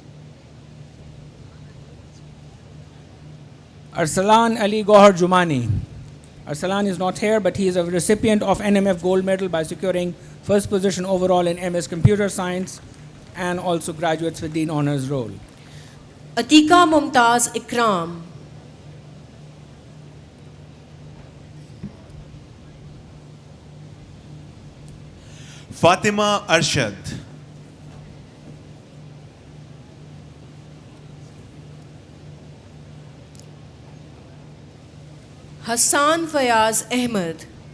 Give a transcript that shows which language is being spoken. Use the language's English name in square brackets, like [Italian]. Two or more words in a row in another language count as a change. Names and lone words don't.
[English] Arsalan Ali Gohar Jumani. Arsalan is not here, but he is a recipient of NMF Gold Medal by securing first position overall in MS Computer Science and also graduates with Dean Honors Roll. अतीका मुमताज़ इकराम, फातिमा अरशद, हसान फयाज अहमद,